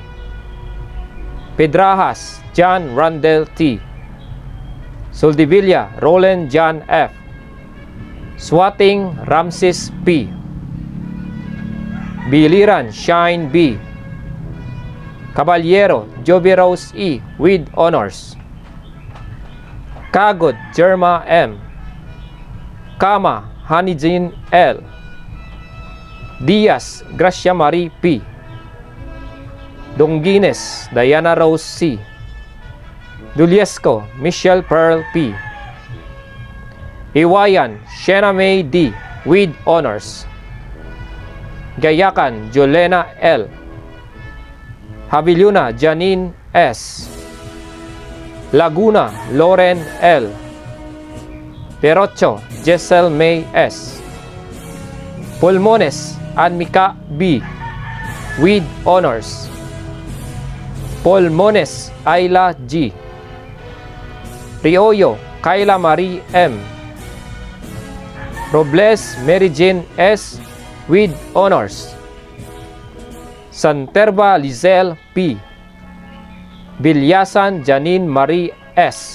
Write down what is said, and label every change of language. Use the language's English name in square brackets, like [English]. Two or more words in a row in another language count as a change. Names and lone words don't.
[English] Pedrajas John Randall T. Soldevilla Roland John F. Swating Ramses P. Biliran Shine B. Caballero Joby Rose E. with honors. Kagod Jerma M. Kama Hanijin L. Diaz Gracia Marie P. Donguines Diana Rose C. Duliesco Michelle Pearl P. Iwayan Shena May D. with honors. Gayakan Jolena L. Habiliuna Janine S. Laguna Loren L. Perocho Jessel May S. Pulmones Anmika B. with honors. Pulmones Ayla G. Rioyo Kayla Marie M. Robles Mary Jane S. with honors. Santerba Lizelle P. Bilyasan Janine Marie S.